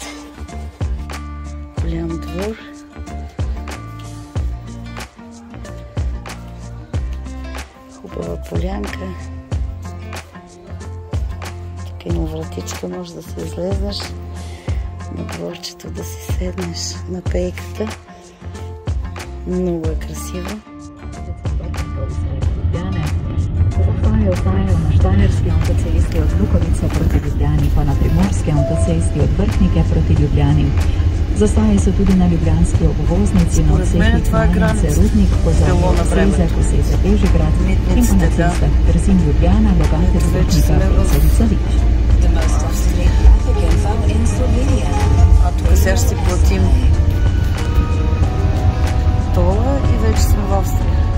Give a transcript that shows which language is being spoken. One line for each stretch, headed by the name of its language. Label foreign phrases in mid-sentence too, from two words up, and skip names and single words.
Bulgarian: Голям двор. Хубава полянка. Има вратичка, може да се излезнеш на дворчето, да си седнеш на пейката. Много е красиво.
Slovenian: Ostajajo na Štajerski avtocesti od Lukovice proti Ljubljani, pa na Primorski avtocesti od Vrhnike proti Ljubljani. Zastaje so tudi na ljubljanski obvoznici na odseki Klanjice, Rudnik, Kozarje, Seze, Koseze, Bežigrad in pa na cestah Trzin, Ljubljana, Logate, Vrhnika, Kozarica, Vič.
Bulgarian: А тук сега ще си платим тола и вече сме в Австрия.